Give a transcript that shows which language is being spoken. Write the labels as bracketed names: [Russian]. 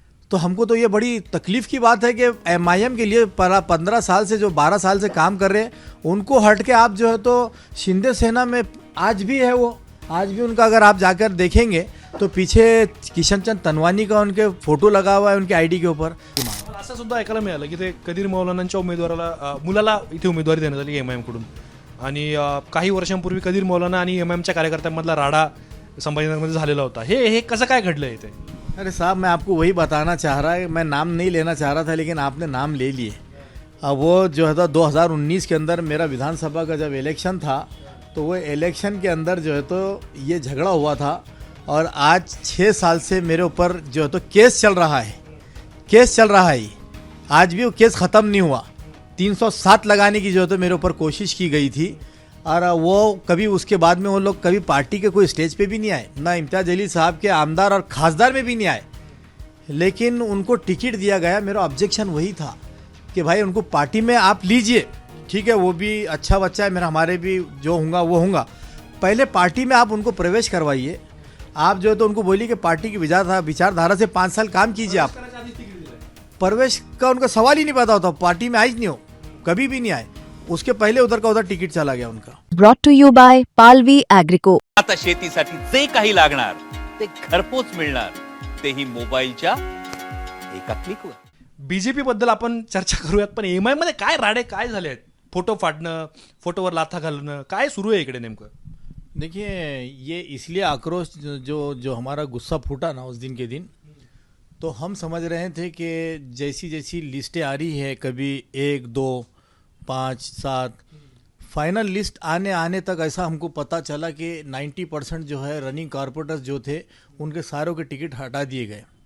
[Hindi] तो हमको तो ये बड़ी तकलीफ की बात है कि एमआईएम के लिए 15 साल से जो 12 साल से काम कर रहे हैं, उनको हट के आप जो है तो शिंदे सेना में आज भी है वो, आज भी उनका अगर आप जाकर देखेंगे तो पीछे किशन चंद तनवानी का उनके फोटो लगा हुआ है उनके आईडी के ऊपर। [Marathi] असं सुद्धा ऐकायला मिळालं की ते कदीर मौलानांच्या मुलाला इथे उमेदवारी देण्यात आली एमआयएम कडून, आणि काही वर्षांपूर्वी कदीर मौलाना आणि एमआयएमच्या कार्यकर्त्यांमधला राडा संभाजीनगरमध्ये झालेला होता। हे कसं काय घडलं इथे? [Hindi] अरे साहब, मैं आपको वही बताना चाह रहा है, मैं नाम नहीं लेना चाह रहा था लेकिन आपने नाम ले लिए। अब वो जो है 2019 के अंदर मेरा विधानसभा का जब इलेक्शन था, तो वो इलेक्शन के अंदर जो है तो ये झगड़ा हुआ था, और आज 6 साल से मेरे ऊपर जो है तो केस चल रहा है, केस चल रहा है। आज भी वो केस ख़त्म नहीं हुआ। 307 लगाने की जो है तो मेरे ऊपर कोशिश की गई थी, और वो कभी उसके बाद में वो लोग कभी पार्टी के कोई स्टेज पे भी नहीं आए, ना इम्तियाज़ जलील साहब के आमदार और खासदार में भी नहीं आए, लेकिन उनको टिकट दिया गया। मेरा ऑब्जेक्शन वही था कि भाई उनको पार्टी में आप लीजिए, ठीक है, वो भी अच्छा बच्चा है मेरा, हमारे भी जो होगा वो होगा, पहले पार्टी में आप उनको प्रवेश करवाइए। आप जो है तो उनको बोलिए कि पार्टी की विचारधारा से 5 साल काम कीजिए। आप प्रवेश का उनका सवाल ही नहीं पता होता, पार्टी में आई नहीं हो, कभी भी नहीं आए, उसके पहले उधर का उधर टिकट चला गया उनका। [English] Brought to you by Palvi Agrico. [Marathi] आता शेतीसाठी जे काही लागणार ते घरपोच मिळणार, तेही मोबाईलच्या एका क्लिकवर। बीजेपी बद्दल आपण चर्चा करूयात, पण एमआयएम मध्ये काय राडे काय झाले आहेत? फोटो फाडणं, फोटोवर लाथा घालणं, काय सुरू आहे इकडे नेमकं? [Hindi] देखिए, ये इसलिए आक्रोश जो हमारा गुस्सा फूटा ना उस दिन के दिन, तो हम समझ रहे थे कि जैसी जैसी लिस्टें आ रही है, कभी 1, 2, 5, 7, फाइनल लिस्ट आने तक ऐसा हमको पता चला कि 90% जो है रनिंग कॉरपोरेटर्स जो थे उनके सारों के टिकट हटा दिए गए,